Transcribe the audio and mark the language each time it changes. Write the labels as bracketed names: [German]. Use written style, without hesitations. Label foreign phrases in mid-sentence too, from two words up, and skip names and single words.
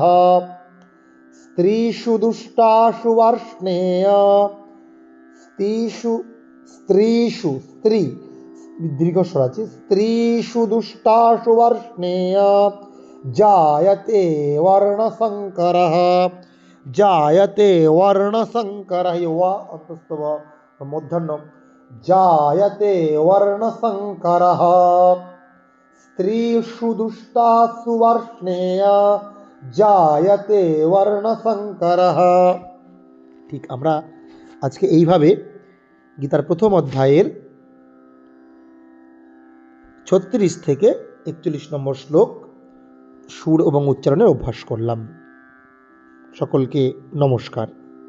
[Sanskrit] স্ত্রীষু দুষ্টাসু বর্ষ্ণেয়, স্ত্রীষু [Bangla] স্ত্রী দীর্ঘস্বর আছে, [Sanskrit] স্ত্রীষু দুষ্টাসু বর্ষ্ণেয় জায়তে বর্ণসংকরঃ, জায়তে বর্ণসংকরঃ। [Bangla] ওয়া অন্তস্থ মূর্ধন্য, [Sanskrit] জায়তে বর্ণসংকরঃ। স্ত্রীষু দুষ্টাসু বর্ষ্ণেয় জায়তে বর্ণসংকরঃ। [Bangla] ঠিক আমরা আজকে এইভাবে গীতার প্রথম অধ্যায়ের 36 থেকে 41 নম্বর শ্লোক সুর এবং উচ্চারণের অভ্যাস করলাম। সকলকে নমস্কার।